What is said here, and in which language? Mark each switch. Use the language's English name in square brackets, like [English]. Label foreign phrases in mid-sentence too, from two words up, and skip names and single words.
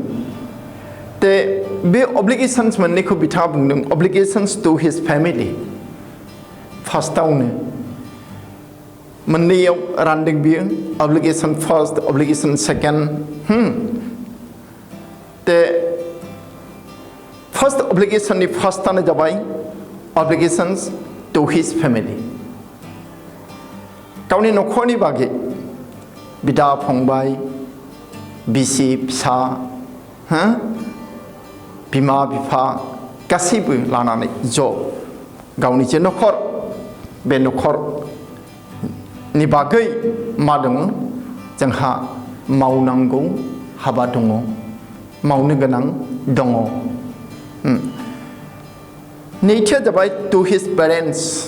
[Bodo] ते बे अब्लिगेशन्स मोननैखौ बिथाङा बुंदों अब्लिगेशन्स [English] to his family [Bodo] फार्स्टआवनो मोननैयाव रानदों बियो अब्लिगेशन फार्स्ट अब्लिगेशन सेकेन्ड ते फर्स्ट अब्लिगेशननि फार्स्टआनो जाबाय [English] obligations to his family. [Bodo] गावनि नखरनि बागै बिदा फंबाय बिसि फिसा बिमा बिफा गासैबो लानानै ज' गावनि जे न'खर बे न'खरनि बागै मा दङ जोंहा मावनांगौ हाबा दङ मावनो गोनां दङ नैथिया जाबाय [English] to his parents